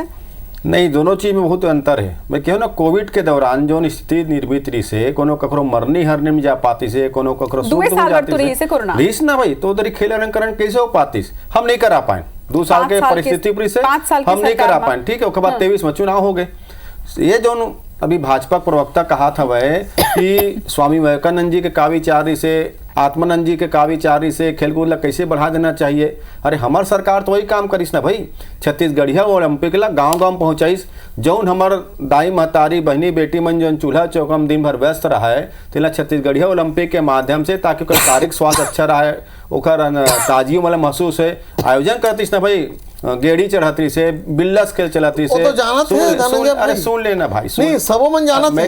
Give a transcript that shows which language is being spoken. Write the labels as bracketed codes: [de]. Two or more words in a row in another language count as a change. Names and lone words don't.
[hne] नहीं, दोनों चीज में बहुत अंतर है। मैं कहूँ ना, कोविड के दौरान जो स्थिति निर्मित रही से, कोनो ककरो मरनी हरने में जा पाती से, कोनो ककरो रहीस ना भाई, तो उधर खेल अलंकरण कैसे हो पाती, हम नहीं करा पाए 2 साल के परिस्थिति पर से हम नहीं करा पाए। ठीक है, उसके बाद 23 में चुनाव हो गए। ये जो अभी भाजपा प्रवक्ता कहा था वह कि स्वामी विवेकानंद जी के का विचार से, आत्मानंद जी के का विचार से खेलकूद ला कैसे बढ़ा देना चाहिए। अरे हमार सरकार तो वही काम करीस ना भाई, छत्तीसगढ़िया ओलंपिक ला गांव-गांव पहुंचाइस, जौन हमार दाई महतारी बहनी बेटी मन जौन चूल्हा चौका में दिन भर व्यस्त रहा है, तिला छत्तीसगढ़िया ओलंपिक के माध्यम से, ताकि ओकर शारीरिक स्वास्थ्य अच्छा रहा, ओकर ताजगी मतलब महसूस है, आयोजन करतीस ना भाई, गेड़ी चढ़ाती से, बिल्लास खेल चलाती से, तो जानत है, अरे सुन लेना भाई, नहीं सबो मन जानत है,